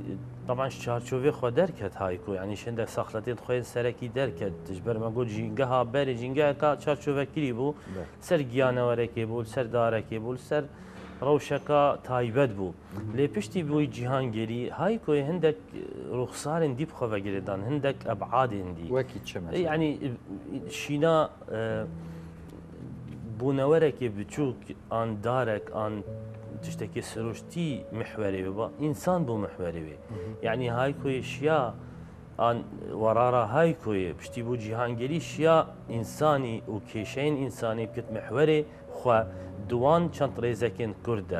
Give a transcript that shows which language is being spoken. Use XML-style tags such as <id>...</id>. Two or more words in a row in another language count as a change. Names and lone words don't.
<ku>طبعا çarçovê xwe derket hayku yani şindek saxletên xwe serekî derket ji ber me got jîngeha berê jîngeheka çarçovekirî bû ser giyanewerekê bû ser darekê bû ser rewşeka taybet bû lê piştî wî cîhangerî haykoyê hindek ruxsarên dî bi xwe vegirêdan hindek ebadên dî wekî çi yani şîna بوونەوەرێکی بچووک ئان دارێک ئان تشتێکی سروشتی محورێ بە ئینسان بۆ محورێ یعنی هایکۆی شیا ئان وەرارە هایکۆیە پشتی بوو جیهانگەری شیا ئینسانی و کێشەین ئینسانی بکرد محورێ خوا دوان چەند ڕێزەکێن کووردە</ku>